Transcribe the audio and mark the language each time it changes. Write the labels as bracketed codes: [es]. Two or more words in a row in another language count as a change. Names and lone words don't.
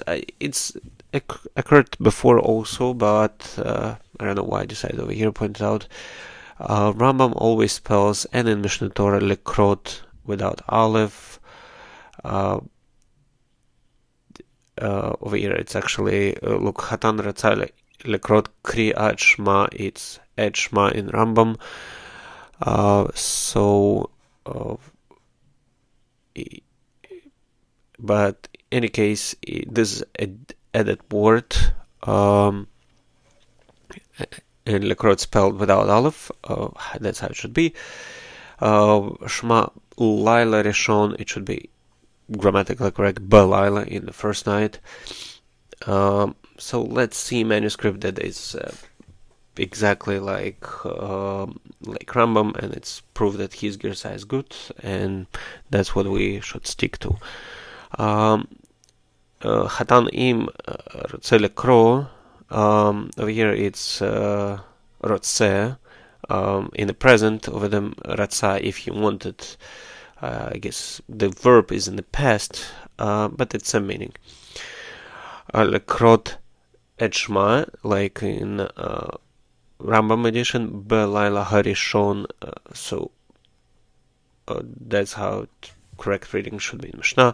[en] It's occurred before also, but I don't know why I decided over here to point it out. Rambam always spells, and in Mishnah Torah, lekrot without aleph. Over here it's actually, look, [he] חתן רצה לקרות קרי עד שמע, [en] it's [he] עד שמע [en] in Rambam. But in any case, this is added word, and lekrot spelled without aleph. That's how it should be. [he] שמע לילה ראשון, [en] it should be grammatically correct, Belaila in the first night. So let's see manuscript that is exactly like Rambam, and it's proof that his girsa is good, and that's what we should stick to. [he] חתן אם רוצה לקרוא, [en] over here it's Rotze, in the present, over the Ratza if he wanted. I guess the verb is in the past, but it's a meaning. [he] לקרות אשמע, [en] like in Rambam edition, [he] בלילה הראשון, [en] so that's how correct reading should be in Mishnah.